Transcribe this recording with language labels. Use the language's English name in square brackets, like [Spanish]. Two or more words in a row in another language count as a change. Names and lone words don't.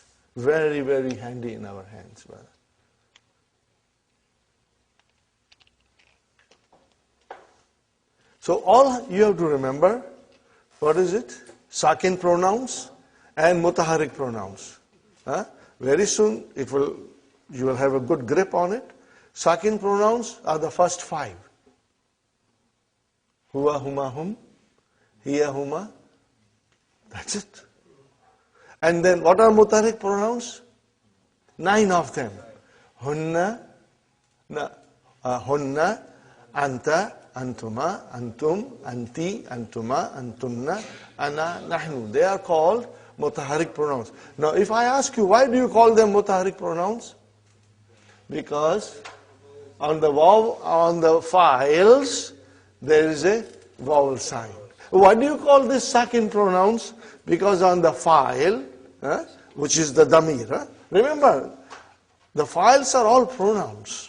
[English] Very, very handy in our hands, brother. So all you have to remember, what is it? Sakin pronouns and mutaharrik pronouns. Very soon you will have a good grip on it. Sakin pronouns are the first 5. [Arabic] هو، هما، هم، هي، هما. [English] That's it. And then what are mutaharrik pronouns? 9 of them. [Arabic] هن، هن، أنت، أنتما، أنتم، أنتِ، أنتما، أنتن، أنا، نحن. [English] They are called mutaharrik pronouns. Now if I ask you, why do you call them mutaharrik pronouns? Because on the files, there is a vowel sign. Why do you call this sakin pronouns? Because on the file, which is the damir, remember, the files are all pronouns.